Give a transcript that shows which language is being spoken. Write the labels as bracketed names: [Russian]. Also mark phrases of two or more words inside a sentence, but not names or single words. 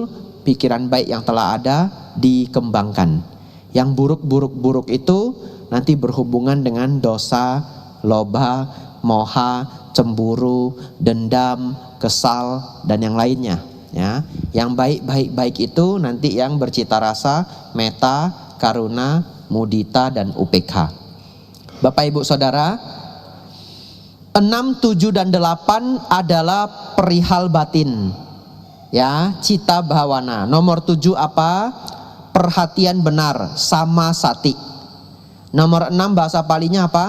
[Indonesian] Pikiran baik yang telah ada dikembangkan. Yang buruk-buruk itu nanti berhubungan dengan [Pali] dosa, loba, moha, [Indonesian] cemburu, dendam, kesal, dan yang lainnya. Ya, yang baik itu nanti yang bercita rasa, [Pali] metta, karuna, mudita, [Indonesian] dan upekha. Bapak Ibu Saudara, 6, 7, dan 8 adalah perihal batin. Ya, [Pali] Citta Bhawana. [Indonesian] Nomor 7 apa? Perhatian benar, sama sati. Nomor 6 bahasa Palinya apa?